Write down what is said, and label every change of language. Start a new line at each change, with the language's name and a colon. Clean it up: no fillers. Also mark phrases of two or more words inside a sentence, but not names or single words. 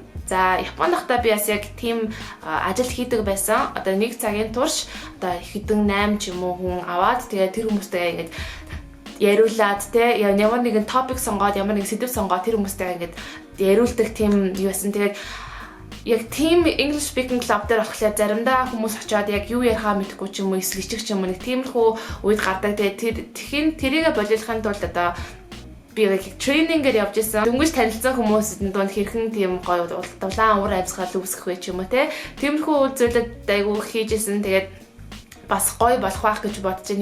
Mongolian: За Японд байхдаа би бас яг тийм ажил хийдэг байсан. Одоо нэг цагийн турш одоо хэдэн 8 ч юм уу хүн аваад тэгээд тэр хүмүүстэй ингээд яриулаад те ямар нэгэн топик сонгоод ямар нэгэн сэдв сонгоод тэр хүмүүстэй ингээд яриулдаг тийм юу байсан. Тэгээд яг team
English: English speaking club
Mongolian: дээр болохоор заримдаа хүмүүс очиод яг юу ярихаа мэдэхгүй ч юм уу эсвэл ичих ч юм уу нэг тиймэрхүү үед гардаг. Тэгээд тэрийгэ болиулахын тулд одоо би яг тренингээр явж исэн. Дөнгөж танилцсан хүмүүсийн дунд хэрхэн тийм гоё дулаан уур амьсгал үүсгэх вэ ч юм уу те. Тиймэрхүү зүйлүүд айгүй хийж исэн. Тэгээд бас гоё болох байх гэж бодож байна.